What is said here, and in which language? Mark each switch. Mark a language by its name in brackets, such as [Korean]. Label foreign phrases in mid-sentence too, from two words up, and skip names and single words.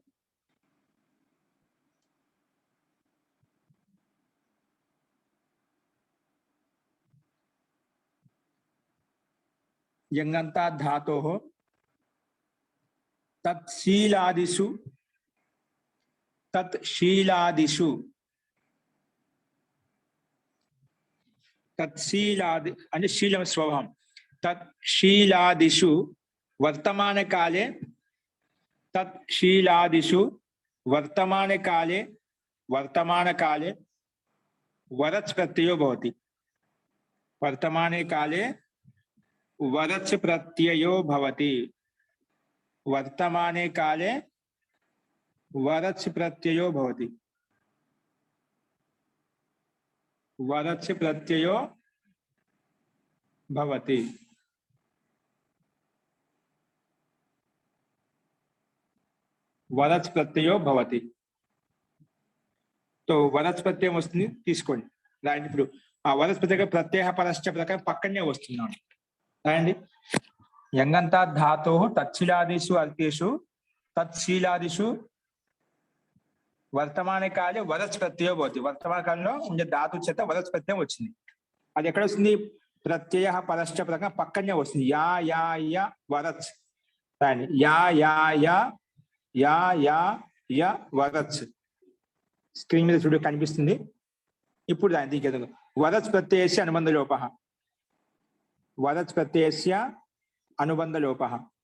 [Telugu] తత్శీలాదిషు తత్శీలాది అంటే శీలం స్వభావం. [Sanskrit] తత్శీలాదిషు వర్తమాన కాలే वर्तमान काले वरच् प्रत्ययो भवति। वर्तमाने काले वरच् प्रत्ययो भवति। वर्तमाने काले वरच् प्रत्ययो भवति। वरच् प्रत्ययो भवति। वरच् प्रत्ययो भवति। [Telugu] तो వరచ్ ప్రత్యయం వస్తుంది తీసుకోండి రాయండి ఇప్పుడు ఆ వరచ్ ప్రత్యయ [Sanskrit] ప్రత్యయ పరశ్చ [Telugu] ప్రకారం పక్కనే వస్తున్నాడు రాయండి యంగంతా ధాతు [Sanskrit] తత్శీలాదిషు అర్థేషు తత్శీలాదిషు వర్తమాన కాలే వరచ్ ప్రత్యయం భవతి [Telugu] వర్తమాన కాలంలో ఉండే ధాతు చేత వరచ్ ప్రత్యయం వచ్చింది అది ఎక్కడ వస్తుంది [Sanskrit] ప్రత్యయ పరశ్చ [Telugu] ప్రకారం పక్కనే వస్తుంది యా యా య వరచ్ రాయండి యా యా య యా యా య వరచ్ స్క్రీన్ మీద చూడ కనిపిస్తుంది ఇప్పుడు దాని దీనికి [Sanskrit] వరచ్ ప్రత్యయస్య అనుబంధ లోపః వరచ్ ప్రత్యయస్య అనుబంధ లోపః